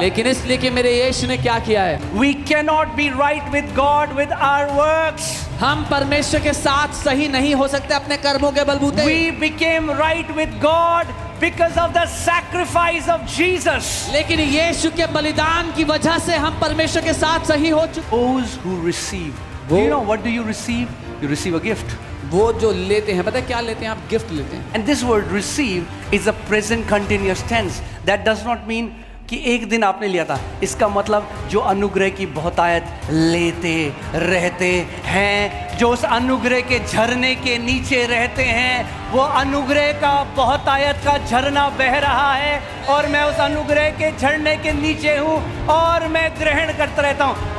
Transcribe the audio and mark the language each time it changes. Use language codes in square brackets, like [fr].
[hi] लेकिन इसलिए कि मेरे यीशु ने क्या किया है। [en] We cannot be right with God with our works. [hi] हम परमेश्वर के साथ सही नहीं हो सकते अपने कर्मों के बलबूते। [en] We became right with God because of the sacrifice of Jesus. [hi] लेकिन यीशु के बलिदान की वजह से हम परमेश्वर के साथ सही हो चुके। [en] Those who receive, do you know what do you receive? You receive a gift. [hi] वो जो लेते हैं, पता है क्या लेते हैं? आप गिफ्ट लेते हैं। [en] And this word receive is a present continuous tense. That does not mean [hi] कि एक दिन आपने लिया था। इसका मतलब जो अनुग्रह की बहुतायत लेते रहते हैं, जो उस अनुग्रह के झरने के नीचे रहते हैं, वो अनुग्रह का बहुतायत का झरना बह रहा है और मैं उस अनुग्रह के झरने के नीचे हूँ और मैं ग्रहण करता रहता हूँ।